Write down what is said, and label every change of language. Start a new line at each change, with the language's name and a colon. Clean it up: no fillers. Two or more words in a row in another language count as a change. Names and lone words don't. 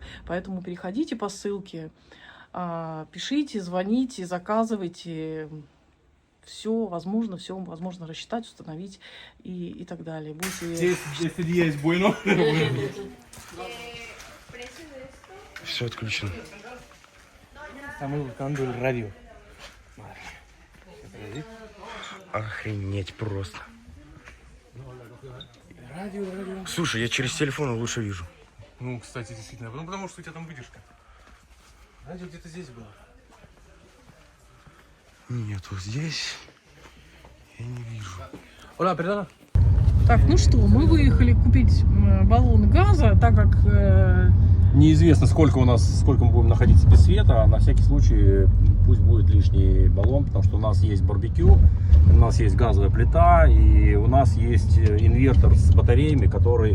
Russian: Поэтому переходите по ссылке, пишите, звоните, заказывайте. Все возможно рассчитать, установить и так далее. Будете... Все отключено.
Spanish: Estamos buscando el radio.
Russian: Охренеть просто. Радио. Слушай, я через телефон лучше вижу. Ну, кстати, действительно. Ну, потому что у тебя там выдержка. Радио где-то здесь было. Нет, вот здесь я не вижу.
Spanish: Hola, perdona.
Russian: Так, ну что, мы выехали купить баллон газа, так как Неизвестно, сколько мы будем находиться без света, а на всякий случай пусть будет лишний баллон, потому что у нас есть барбекю, у нас есть газовая плита и у нас есть инвертор с батареями, который...